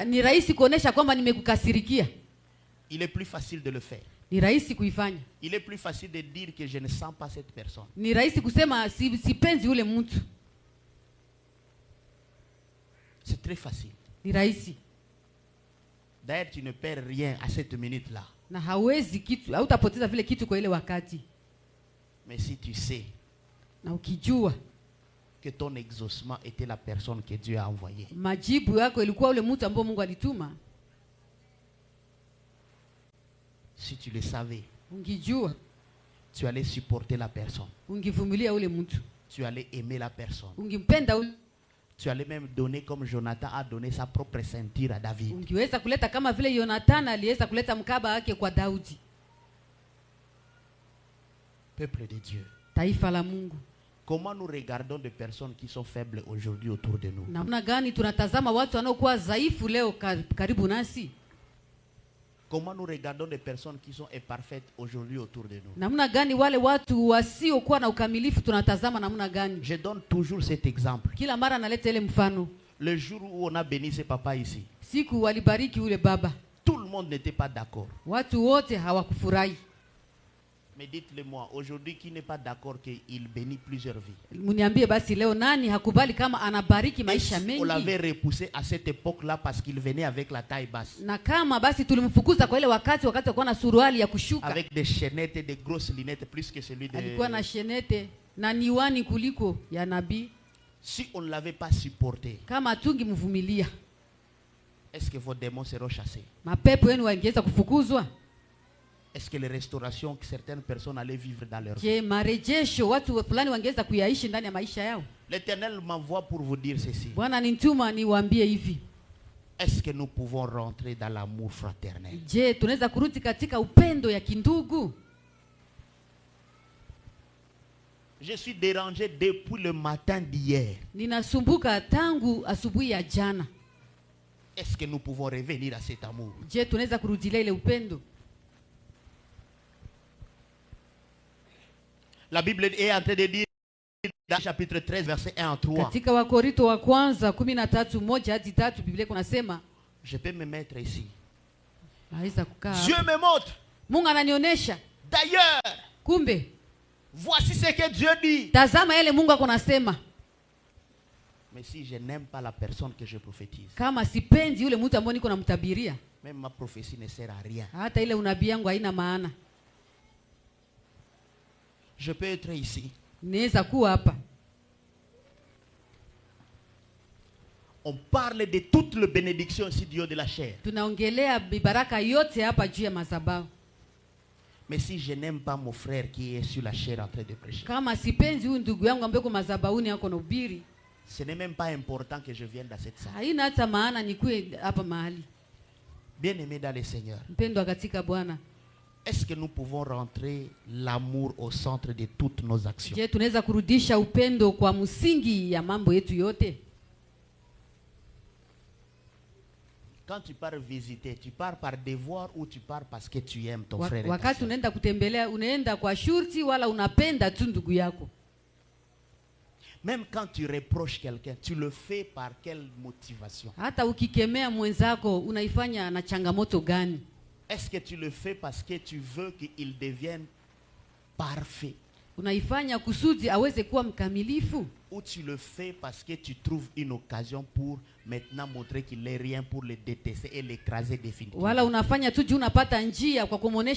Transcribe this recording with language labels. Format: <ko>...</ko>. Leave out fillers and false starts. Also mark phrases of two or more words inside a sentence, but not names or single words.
<fr>Il est plus facile de le faire. Il est plus facile de dire que je ne sens pas cette personne. C'est très facile. D'ailleurs, tu ne perds rien à cette minute-là.</fr> <sw>Na hawezi kitu, hautapoteza vile kitu kwa ile wakati.</sw> <fr>Mais si tu sais</fr> <sw>na ukijua</sw> <fr>que ton exaucement était la personne que Dieu a envoyée,</fr> <sw>majibu yako ilikuwa ule mtu ambaye Mungu alituma.</sw> <fr>Si tu le savais,</fr> <sw>ungijua,</sw> <fr>tu allais supporter la personne.</fr> <sw>Ungivumilia ule mtu.</sw> <fr>Tu allais aimer la personne.</fr> <sw>Ungimpenda ule.</sw> <fr>Tu allais même donner comme Jonathan a donné sa propre ceinture à David.</fr> <sw>Ungiweza kuleta kama vile Jonathan aliweza kuleta mkaba wake kwa Daudi.</sw> <fr>Peuple de Dieu.</fr> <sw>Taifa la Mungu.</sw> <fr>Comment nous regardons des personnes qui sont faibles aujourd'hui autour de nous?</fr> <sw>Namna gani tunatazama watu wanaokuwa dhaifu leo karibu nasi?</sw> <fr>Comment nous regardons des personnes qui sont imparfaites aujourd'hui autour de nous?</fr> <sw>Namna gani wale watu wasiokuwa na ukamilifu tunatazama namna gani?</sw> <fr>Je donne toujours cet exemple.</fr> <sw>Kila mara naleta ile mfano.</sw> <fr>Le jour où on a béni ce papa ici,</fr> <sw>siku walibariki ule baba,</sw> <fr>tout le monde n'était pas d'accord.</fr> <sw>Watu wote hawakufurahi.</sw> <fr>Mais dites-le-moi, aujourd'hui, qui n'est pas d'accord qu'il bénit plusieurs vies?</fr> <sw>Muniambie basi leo nani hakubali kama anabariki maisha mengi?</sw> <fr>On l'avait repoussé à cette époque-là parce qu'il venait avec la taille basse.</fr> <sw>Na kama basi tulimfukuza kwa ile wakati alikuwa na suruali ya kushuka.</sw> <fr>Avec des chaînettes et des grosses lunettes plus que celui de...</fr> <sw>Alikuwa na chaînette na niwani kuliko ya nabii.</sw> <fr>Si on ne l'avait pas supporté,</fr> <sw>kama tungimvumilia,</sw> <fr>est-ce que vos démons seront chassés?</fr> <sw>Mapepo yenu wangeweza kufukuzwa?</sw> <fr>Est-ce que les restaurations que certaines personnes allaient vivre dans leur vie?</fr> <sw>Je, marejesho watu fulani wangeweza kuyaishi ndani ya maisha yao?</sw> <fr>L'Éternel m'envoie pour vous dire ceci.</fr> <sw>Bwana nituma niwaambie hivi.</sw> <fr>Est-ce que nous pouvons rentrer dans l'amour fraternel?</fr> <sw>Je, tunaweza kurudi katika upendo ya kindugu?</sw> <fr>Je suis dérangé depuis le matin d'hier.</fr> <sw>Ninasumbuka tangu asubuhi ya jana.</sw> <fr>Est-ce que nous pouvons revenir à cet amour?</fr> <sw>Je, tunaweza kurudilia ile upendo?</sw> <fr>La Bible est en train de dire dans chapitre 13 verset 1 à 3.</fr> <sw>Katika Wakorintho wa kwanza 13:1-3 Biblia kunasema,</sw> <fr>je peux me mettre ici.</fr> <sw>Naweza kukaa.</sw> <fr>Dieu me montre.</fr> <sw>Mungu ananionyesha.</sw> <fr>D'ailleurs,</fr> <sw>kumbe</sw> <fr>voici ce que Dieu dit.</fr> <sw>Tazama yale Mungu akonasema.</sw> <fr>Mais si je n'aime pas la personne que je prophétise,</fr> <sw>kama sipendi yule mtu ambaye niko namtabiria,</sw> <fr>même ma prophétie ne sert à rien.</fr> <sw>Hata ile unabii yangu haina maana.</sw> <fr>Je peux être ici.</fr> <sw>Naweza kuwa hapa.</sw> <fr>On parle de toutes les bénédictions ici du haut de la chair.</fr> <sw>Tunaongelea baraka yote hapa juu ya madhabahu.</sw> <fr>Mais si je n'aime pas mon frère qui est sur la chair en train de prêcher,</fr> <sw>kama sipenzi huyu ndugu yangu ambaye kwa madhabahuni yako na ubiri,</sw> <fr>ce n'est même pas important que je vienne dans cette salle.</fr> <sw>Haina hata maana nikue hapa mahali.</sw> <fr>Bien-aimé dans le Seigneur,</fr> <sw>mpendwa katika Bwana,</sw> <fr>est-ce que nous pouvons rentrer l'amour au centre de toutes nos actions?</fr> <sw>Je, tunaweza kurudisha upendo kwa msingi ya mambo yetu yote?</sw> <fr>Quand tu pars visiter, tu pars par devoir ou tu pars parce que tu aimes ton frère?</fr> <sw>Wakati unaenda kutembelea, unaenda kwa shurti wala unapenda tu ndugu yako?</sw> <fr>Même quand tu reproches quelqu'un, tu le fais par quelle motivation?</fr> <sw>Hata ukikemea mwenzako unaifanya na changamoto gani?</sw> <fr>Est-ce que tu le fais parce que tu veux qu'il devienne parfait?</fr> <sw>Unaifanya kusudi aweze kuwa mkamilifu?</sw> <fr>Ou tu le fais parce que tu trouves une occasion pour maintenant montrer qu'il n'est rien, pour le détester et l'écraser définitivement?</fr> <sw>Wala unafanya tu juu unapata njia kwa kumuonesha</sw>